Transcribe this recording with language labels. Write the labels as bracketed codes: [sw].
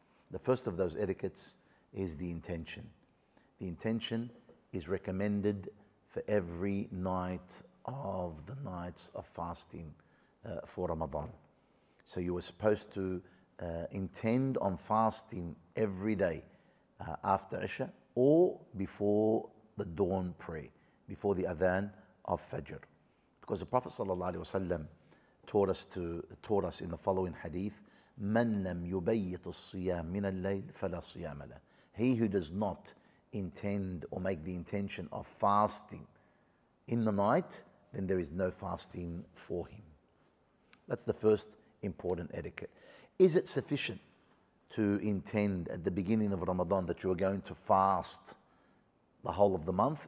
[en] The first of those etiquettes is the intention. The intention is recommended for every night of the nights of fasting for Ramadan. So you were supposed to intend on fasting every day after Isha or before the dawn prayer, before the adhan of Fajr. Because the Prophet ﷺ taught us in the following hadith, [ar] مَنْ لَمْ يُبَيِّتُ الصِّيَامِ مِنَ اللَّيْلِ فَلَا صِيَامَ لَهُ. [en] He who does not intend or make the intention of fasting in the night, then there is no fasting for him. That's the first important etiquette. Is it sufficient to intend at the beginning of Ramadan that you are going to fast the whole of the month?